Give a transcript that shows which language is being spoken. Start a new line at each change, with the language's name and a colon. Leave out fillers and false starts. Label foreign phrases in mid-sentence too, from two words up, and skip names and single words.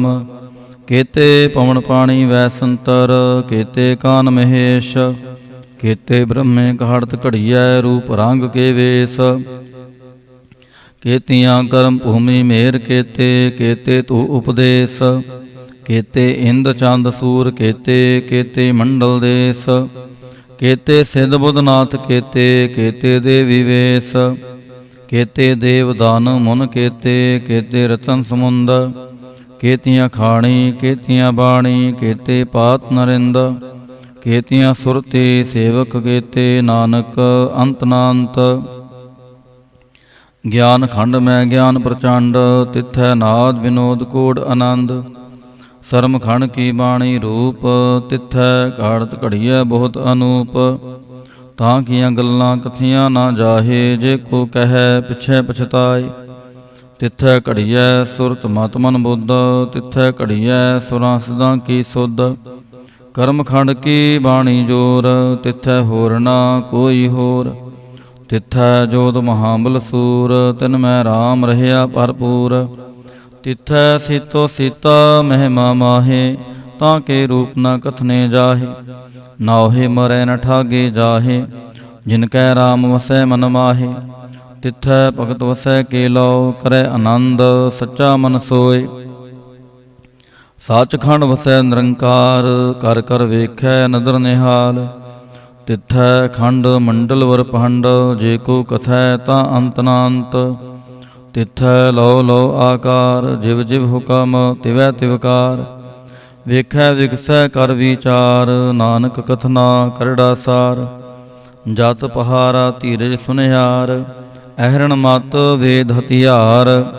Punjabi: ਕੇਤੇ ਪਵਨ ਪਾਣੀ ਵੈ ਸੰਤਰ, ਕੇਤੇ ਕਾਨ ਮਹੇਸ਼। ਕੇਤੇ ਬ੍ਰਹਮੇ ਘਾੜਤ ਘੜੀਐ, ਰੂਪ ਰੰਗ ਕੇ ਵੇਸ। ਕੇਤੀਆਂ ਕਰਮ ਭੂਮੀ ਮੇਰ ਕੇਤੇ, ਕੇਤੇ ਤੂ ਉਪਦੇਸ। ਕੇਤੇ ਇੰਦ ਚੰਦ ਸੂਰ ਕੇਤੇ ਕੇਤੇ ਮੰਡਲ ਦੇਸ਼ ਕੇਤੇ ਸਿੱਧ ਬੁਧਨਾਥ ਕੇਤੇ ਕੇਤੇ ਦੇਵੀ ਵੇਸ਼ ਕੇਤੇ ਦੇਵ ਦਾਨ ਮੁਨ ਕੇਤੇ ਕੇਤੇ ਰਤਨ ਸਮੁੰਦ ਕੇਤੀਆਂ ਖਾਣੀ ਕੇਤੀਆਂ ਬਾਣੀ ਕੇਤੇ ਪਾਤ ਨਰਿੰਦ ਕੇਤੀਆਂ ਸੁਰਤੀ ਸੇਵਕ ਕੇਤੇ ਨਾਨਕ ਅੰਤ ਨਾਂਤ ਗਿਆਨ ਖੰਡ ਮੇਂ ਗਿਆਨ ਪ੍ਰਚੰਡ ਤਿਥੈ ਨਾਦ ਵਿਨੋਦ ਕੋਡ ਆਨੰਦ ਸਰਮ ਖੰਡ ਕੀ ਬਾਣੀ ਰੂਪ ਤਿਥੈ ਘਾੜਤ ਘੜੀਆ ਬਹੁਤ ਅਨੂਪ ਤਾਂ ਕੀਆਂ ਗੱਲਾਂ ਕਥੀਆਂ ਨਾ ਜਾਹੇ ਜੇ ਕੋ ਕਹੇ ਪਿਛੇ ਪਛਤਾਏ ਤਿਥੈ ਘੜੀਆ ਸੁਰਤ ਮਤ ਮਨ ਬੁੱਧ ਤਿਥੈ ਘੜੀਆ ਸੁਰਾਂ ਸਦਾ ਕੀ ਸੁਧ ਕਰਮ ਖੰਡ ਕੀ ਬਾਣੀ ਜੋਰ ਤਿਥੈ ਹੋਰ ਨਾ ਕੋਈ ਹੋਰ ਤਿਥੈ ਜੋਧ ਮਹਾਬਲ ਸੂਰ ਤਿਨ ਮੈਂ ਰਾਮ ਰਹਿਆ ਭਰਪੂਰ ਤਿਥੈ ਸੀਤੋ ਸੀਤਾ ਮਹਿਮਾ ਮਾਹੇ ਤਾਂ ਕੇ ਰੂਪ ਨ ਕਥਨੇ ਜਾਹੇ ਨਾਹੇ ਮਰੈ ਨ ਠਾਗੇ ਜਾਹੇ ਜਿਨਕੈ ਰਾਮ ਵਸੈ ਮਨ ਮਾਹੇ ਤਿਥੈ ਭਗਤ ਵਸੈ ਕੇ ਲੋ ਕਰੇ ਆਨੰਦ ਸੱਚਾ ਮਨ ਸੋਏ ਸਚਖੰਡ ਵਸੈ ਨਿਰੰਕਾਰ ਕਰ ਕਰ ਵੇਖੈ ਨਦਰ ਨਿਹਾਲ ਤਿਥੈ ਖੰਡ ਮੰਡਲ ਵਰ ਪਹੰਡ ਜੇ ਕੋ ਕਥੈ ਤਾ ਅੰਤ ਨਾਂਤ ਤਿਥੈ ਲੋ ਲੋ ਆਕਾਰ ਜਿਵ ਜਿਵ ਹੁਕਮ ਤਿਵੈ ਤਿਵਕਾਰ ਵੇਖੈ ਵਿਗਸੈ ਕਰ ਵਿਚਾਰ ਨਾਨਕ ਕਥਨਾ ਕਰੜਾ ਸਾਰ ਜਤ ਪਹਾਰਾ ਧੀਰਜ ਸੁਨਿਹਾਰ ਅਹਰਣ ਮਤ ਵੇਦ ਹਥਿਆਰ